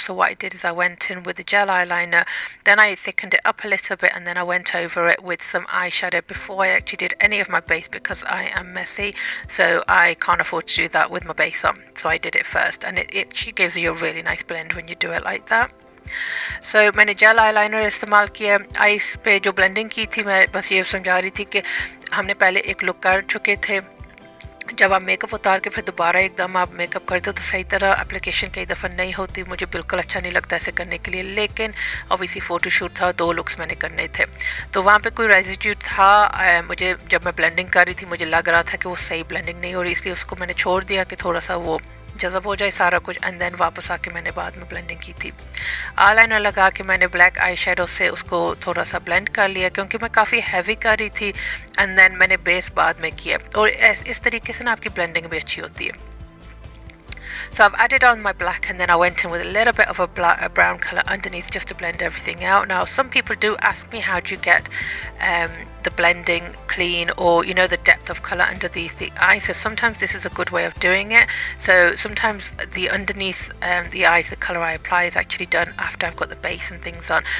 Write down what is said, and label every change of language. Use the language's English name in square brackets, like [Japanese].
[English] So what I did is I went in with the gel eyeliner, then I thickened it up a little bit, and then I went over it with some eyeshadow before I actually did any of my base, because I am messy, so I can't afford to do that with my base on. So I did it first, and it actually gives you a really nice blend when you do it like that. [Hindi] So मैंने jail eyeliner इस्तेमाल किया ice पे। जो blending की थी मैं बस ये समझा रही थी कि हमने पहले एक लुक कर चुके थे, जब आप मेकअप उतार के फिर दोबारा एकदम आप मेकअप करते हो तो सही तरह एप्लीकेशन कई दफ़ा नहीं होती। मुझे बिल्कुल अच्छा नहीं लगता ऐसे करने के लिए, लेकिन ऑब्वियसली फ़ोटोशूट था, 2 लुक्स मैंने करने थे, तो वहाँ पे कोई रेजिड्यू था। मुझे जब मैं ब्लेंडिंग कर रही थी मुझे लग रहा था कि वो सही ब्लेंडिंग नहीं हो रही, इसलिए उसको मैंने छोड़ दिया कि थोड़ा सा वो जज़ब हो जाए सारा कुछ, [English] and then [Hindi] वापस आके मैंने बाद में ब्लेंडिंग की थी। आईलाइनर लगा के मैंने ब्लैक आई शेडो से उसको थोड़ा सा ब्लेंड कर लिया, क्योंकि मैं काफ़ी हैवी कर रही थी, [English] and then [Hindi] मैंने बेस बाद में किया, और इस तरीके से ना आपकी ब्लेंडिंग भी अच्छी होती है। [English] So I've added on my black, and then I went in with a little bit of a brown colour underneath just to blend everything out. Now some people do ask me how do you get the blending clean, or you know, the depth of colour underneath the eye. So sometimes this is a good way of doing it. So sometimes the underneath the eyes, the colour I apply is actually done after I've got the base and things on.